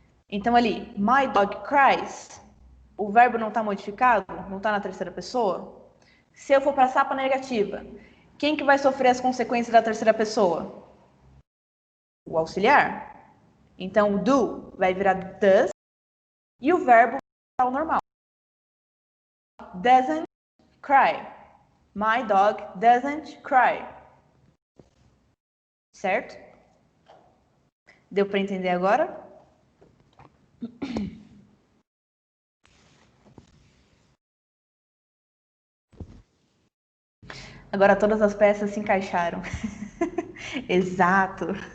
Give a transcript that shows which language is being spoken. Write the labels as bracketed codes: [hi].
[pt] Então ali, [en] my dog cries. [pt] O verbo não está modificado? Não está na terceira pessoa? Se eu for passar para negativa, quem que vai sofrer as consequências da terceira pessoa? O auxiliar. Então, o do vai virar does e o verbo vai ao normal. [en] Doesn't cry. My dog doesn't cry. [pt] certo? Deu para entender agora? Agora todas as peças se encaixaram. Exato.